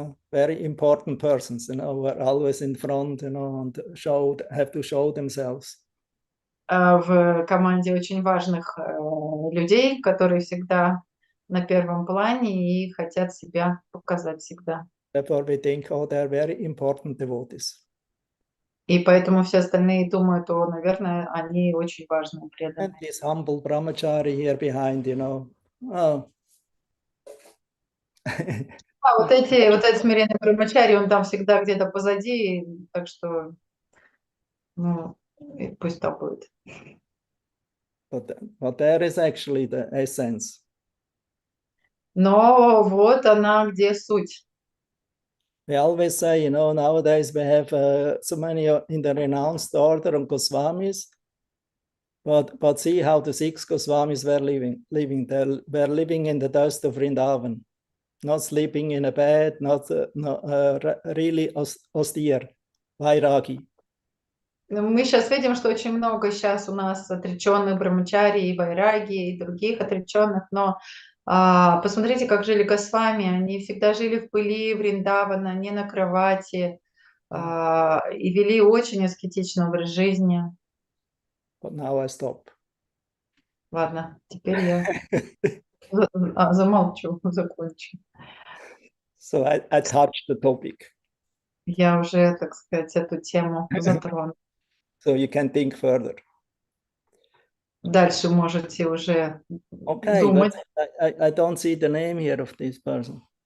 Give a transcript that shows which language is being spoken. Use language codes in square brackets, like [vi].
[en] Very important persons, you know, who are always in front, you know, and have to show themselves. [ru] В команде очень важных людей, которые всегда на первом плане и хотят себя показать всегда. [en] Therefore we think, oh, they're very important devotees. [ru] И поэтому все остальные думают, наверное, они очень важные, преданные. [en] And this humble brahmachari here behind, you know. Oh. [ru] Вот этот смиренный брамачари, он там всегда где-то позади, так что, пусть так будет. [en] But there is actually the essence. [ru] Но вот она где суть. [en] We always say, you know, nowadays we have so many in the renounced order of Goswamis, but see how the 6 Goswamis were living. They were living in the dust of Vrindavan, not sleeping in a bed, not really austere, vairagi. [ru] Мы сейчас видим, что очень много сейчас у нас отреченных брамачари, вайраги и других отреченных, но посмотрите, как жили Госвами. Они всегда жили в пыли Вриндавана, не на кровати, и вели очень аскетичный образ жизни. [en] But now I stop. [ru] Ладно, теперь я замолчу, закончу. [en] So I touched the topic. [ru] Я уже, так сказать, эту тему затронула. [en] So you can think further. [ru] Дальше можете уже [en] Okay, [ru] думать. [en] I don't see the name here of this person.